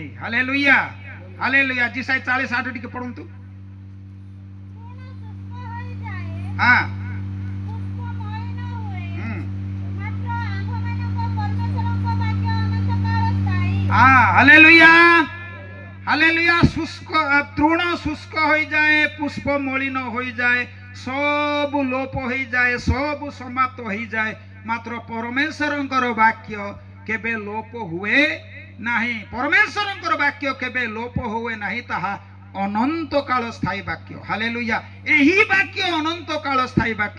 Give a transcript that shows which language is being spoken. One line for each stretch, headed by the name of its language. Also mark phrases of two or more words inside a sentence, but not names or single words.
Odia: ହାଲେଲୁୟା ହାଲେଲୁୟା। ଯିଶାୟା 40:8 ଟିକେ ପଢନ୍ତୁ। ହାଲେଲୁୟା ହାଲେଲୁୟା।
Bangla: শুষ্ক তৃণ শুষ্ক হয়ে যায়, পুষ্প মলিন হয়ে যায়,
Odia: ସବୁ ଲୋପ ହେଇଯାଏ, ସବୁ ସମାପ୍ତ ହେଇଯାଏ, ମାତ୍ର ପରମେଶ୍ୱରଙ୍କର ବାକ୍ୟ କେବେ ଲୋପ ହୁଏ ନାହିଁ। ପରମେଶ୍ୱରଙ୍କର ବାକ୍ୟ କେବେ ଲୋପ ହୁଏ ନାହିଁ। ତାହା ଅନନ୍ତ କାଳ ସ୍ଥାୟୀ ବାକ୍ୟ। ହାଲେଲୁୟା। ଏହି ବାକ୍ୟ ଅନନ୍ତ କାଳ ସ୍ଥାୟୀ ବାକ୍ୟ।